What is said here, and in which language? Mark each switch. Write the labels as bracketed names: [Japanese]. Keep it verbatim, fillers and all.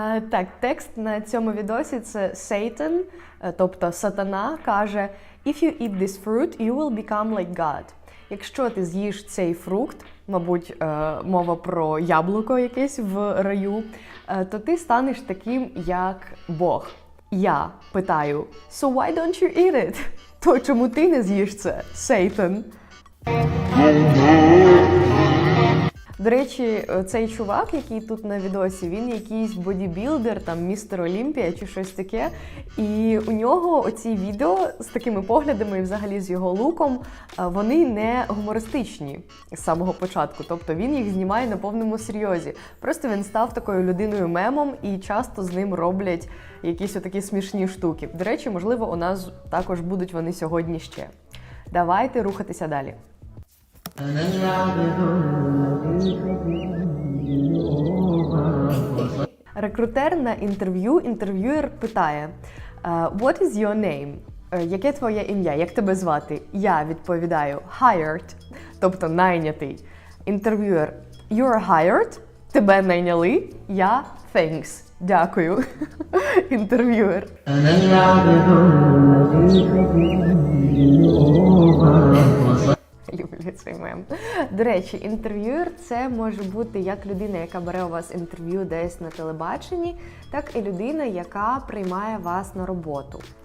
[Ukrainian] Так, текст на цьому відосі – це Satan, тобто сатана, каже [English] «If you eat this fruit, you will become like God». [Ukrainian] Якщо ти з'їш цей фрукт, мабуть, мова про яблуко якесь в раю, то ти станеш таким, як Бог. Я питаю [English] «So why don't you eat it?» [Ukrainian] То чому ти не з'їш це, Satan? До речі, цей чувак, який тут на відосі, він якийсь бодібілдер, там, містер Олімпія чи щось таке. І у нього оці відео з такими поглядами і взагалі з його луком, вони не гумористичні з самого початку. Тобто він їх знімає на повному серйозі. Просто він став такою людиною-мемом і часто з ним роблять якісь отакі смішні штуки. До речі, можливо, у нас також будуть вони сьогодні ще. Давайте рухатися далі. Рекрутер на інтерв'ю, інтерв'юєр питає [English] What is your name? [Ukrainian] Яке твоє ім'я? Як тебе звати? Я відповідаю Hired, тобто найнятий. Інтерв'юєр [English] You're hired? [Ukrainian] Тебе найняли? Я Thanks. Дякую. Інтерв'юєр Люблю цей мем. До речі, інтерв'юер – це може бути як людина, яка бере у вас інтерв'ю десь на телебаченні, так і людина, яка приймає вас на роботу.